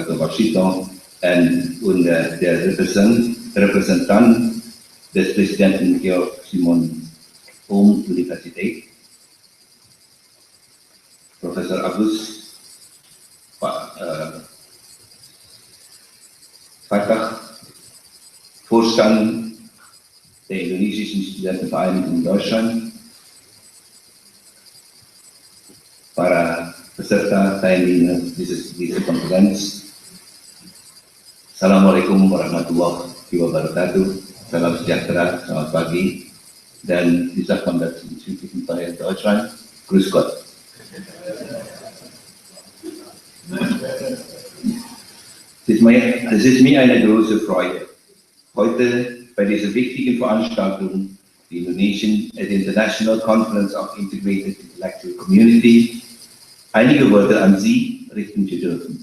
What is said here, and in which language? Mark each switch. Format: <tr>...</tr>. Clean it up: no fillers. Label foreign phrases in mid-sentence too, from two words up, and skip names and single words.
<de>Washington, and der Representative Repräsentant des Präsidenten Georg-Simon-Ohm Universität, Professor Agus Fatah, Vorstand der Indonesischen Studentenvereinigung in Deutschland,</de> <id>para peserta</id> <de>Teilnehmer dieser Konferenz.</de> <ar>السلام عليكم ورحمة الله وبركاته.</ar> <id>Salam sejahtera, selamat pagi.</id> <de>Dan dieser Konferenz in südlichen Teil Deutschland. Grüß Gott. Es ist mir eine große Freude, heute bei dieser wichtigen Veranstaltung, die</de> <en>Indonesian International Conference of Integrated Intellectual Community,</en> <de>einige Worte an Sie richten zu dürfen.</de>